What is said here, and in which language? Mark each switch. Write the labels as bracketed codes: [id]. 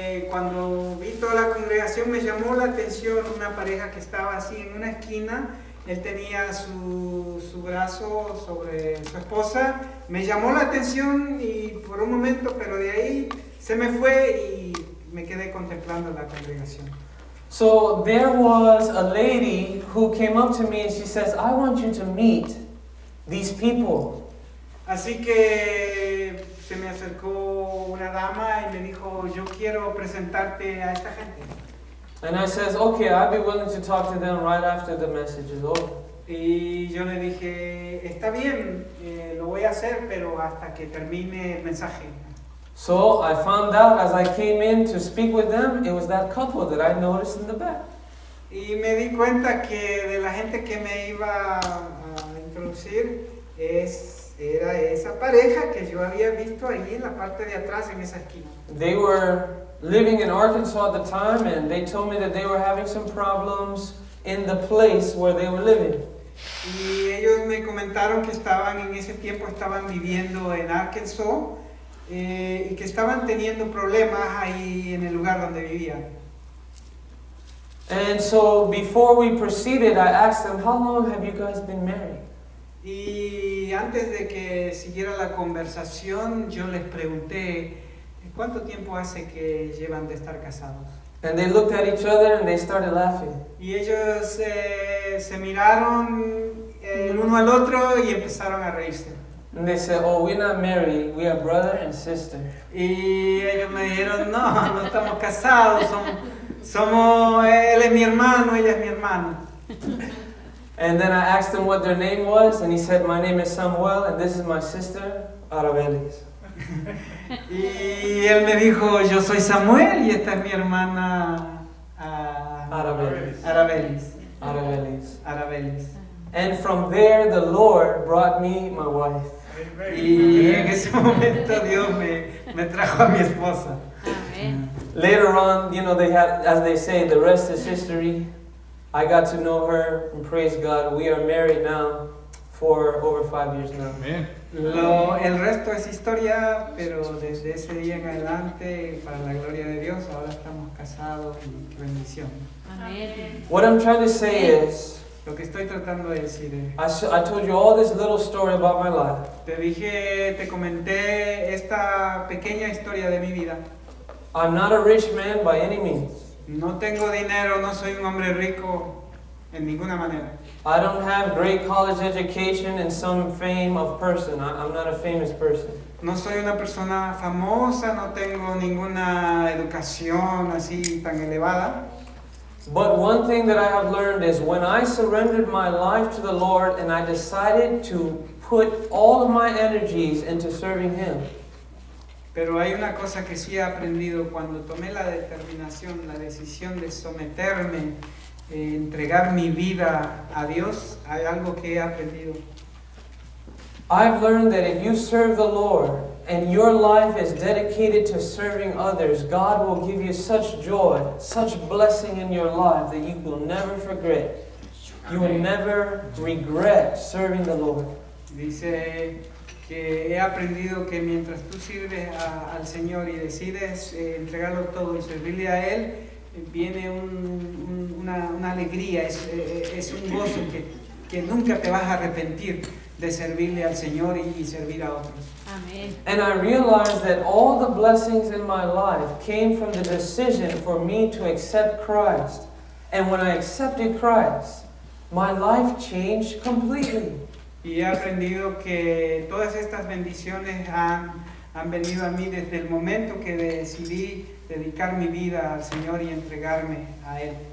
[es] Cuando vi toda la congregación me llamó la atención una pareja que estaba así en una esquina. Él tenía su brazo sobre su esposa. Me llamó la atención y por un momento, pero de ahí se me fue y me quedé contemplando la congregación. [en] So there was a lady who came up to me and she says, I want you to meet these people. [es] Así que se me acercó una dama y me dijo, yo quiero presentarte a esta gente. [en] And I says, okay, I'll be willing to talk to them right after the message is over. [es] Y yo le dije, está bien, lo voy a hacer, pero hasta que termine el mensaje. [en] So I found out as I came in to speak with them, it was that couple that I noticed in the back. [es] Y me di cuenta que de la gente que me iba a introducir era esa pareja que yo había visto ahí en la parte de atrás en esa esquina. [en] They were living in Arkansas at the time, and they told me that they were having some problems in the place where they were living. [es] Y ellos me comentaron que en ese tiempo estaban viviendo en Arkansas y que estaban teniendo problemas ahí en el lugar donde vivían. [en] And so before we proceeded, I asked them, how long have you guys been married? [es] Y antes de que siguiera la conversación, yo les pregunté, ¿cuánto tiempo hace que llevan de estar casados? [en] And they looked at each other and they started laughing. [es] Y ellos se miraron el uno al otro y empezaron a reírse. [en] And they said, oh, we're not married, we are brother and sister. [es] Y ellos me dijeron, no estamos casados, él es mi hermano, ella es mi hermana. [en] And then I asked him what their name was, and he said, my name is Samuel, and this is my sister, Arabelis. [es] Y él me dijo, yo soy Samuel y esta es mi hermana Arabelis. Arabelis. [en] And from there, the Lord brought me my wife. [es] Y en ese momento Dios me trajo a mi esposa. Amén. [en] Later on, you know, they had, as they say, the rest is history. I got to know her, and praise God, we are married now for over 5 years now. [es] El resto es historia, pero desde ese día en adelante, para la gloria de Dios, ahora estamos casados y qué bendición. Amén. [en] What I'm trying to say is, [es] Lo que estoy tratando de decir es, [en] I told you all this little story about my life. [es] te comenté esta pequeña historia de mi vida. [en] I'm not a rich man by any means. [es] No tengo dinero, no soy un hombre rico en ninguna manera. [en] I don't have great college education and some fame of person. I'm not a famous person. [es] No soy una persona famosa, no tengo ninguna educación así tan elevada. [en] But one thing that I have learned is when I surrendered my life to the Lord and I decided to put all of my energies into serving Him, [es] Pero hay una cosa que sí he aprendido cuando tomé la determinación, la decisión de someterme, entregar mi vida a Dios, hay algo que he aprendido. [en] I've learned that if you serve the Lord and your life is dedicated to serving others, God will give you such joy, such blessing in your life that you will never forget. You will never regret serving the Lord. [es] Dice que he aprendido que mientras tú sirves al Señor y decides entregarlo todo y servirle a Él, viene una alegría, es un gozo que nunca te vas a arrepentir de servirle al Señor y servir a otros. Amén. [en] And I realized that all the blessings in my life came from the decision for me to accept Christ. And when I accepted Christ, my life changed completely. [es] Y he aprendido que todas estas bendiciones han venido a mí desde el momento que decidí dedicar mi vida al Señor y entregarme a Él.